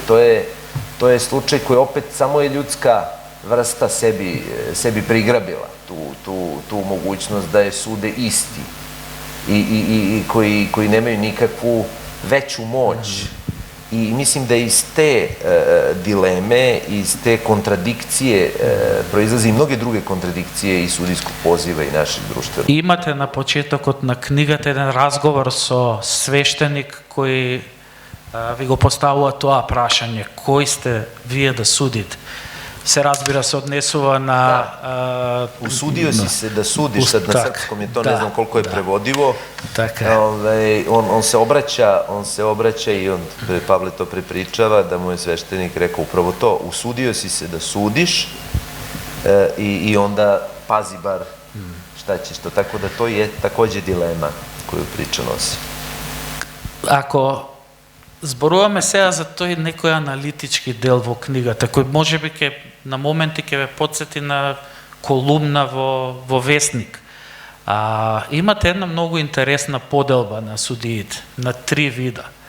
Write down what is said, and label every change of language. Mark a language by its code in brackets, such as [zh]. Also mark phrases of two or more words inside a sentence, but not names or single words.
[sr] To je slučaj koji opet samo je ljudska vrsta sebi prigrabila, tu mogućnost da je sude isti i koji nemaju nikakvu veću moć. I mislim da iz te dileme, iz te kontradikcije proizlazi i mnoge druge kontradikcije i sudijskog poziva i našeg društva. [mk] Имате на почетокот на книгата еден разговор со свештеник кој ви го поставува тоа прашање, кој сте вие да судите? Се разбира се однесува на... [sr] Usudio si se da sudiš, sad na srpskom je to, ne znam koliko je prevodivo. On se obraća i Pavle to prepričava, da mu je sveštenik rekao upravo to, usudio si se da sudiš i onda pazi bar šta ćeš to. Tako da to je takođe dilema koju priča nosi. [mk] Ако зборуваме сега за тој некој аналитички дел во книгата, кој можеби на моменти ќе ве потсети на колумна во Весник. Имате една многу интересна поделба на судиите, на 3 вида.